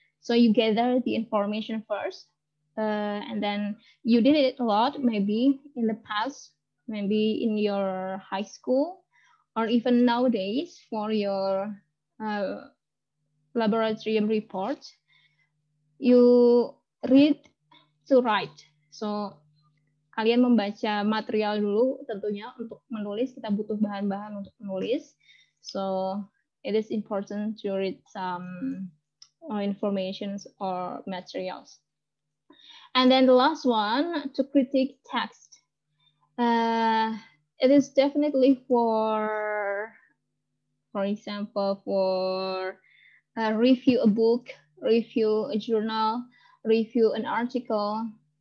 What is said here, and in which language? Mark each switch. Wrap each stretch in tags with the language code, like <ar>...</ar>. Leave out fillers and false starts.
<en>So you gather the information first, and then you did it a lot, maybe in the past, maybe in your high school, or even nowadays for your laboratorium report. You read to write.</en> <id>So kalian membaca material dulu tentunya untuk menulis, kita butuh bahan-bahan untuk menulis.</id> <en>So it is important to read some informations or materials. And then the last one, to critique text. It is definitely for example, for review a book, review a journal, review an article.</en>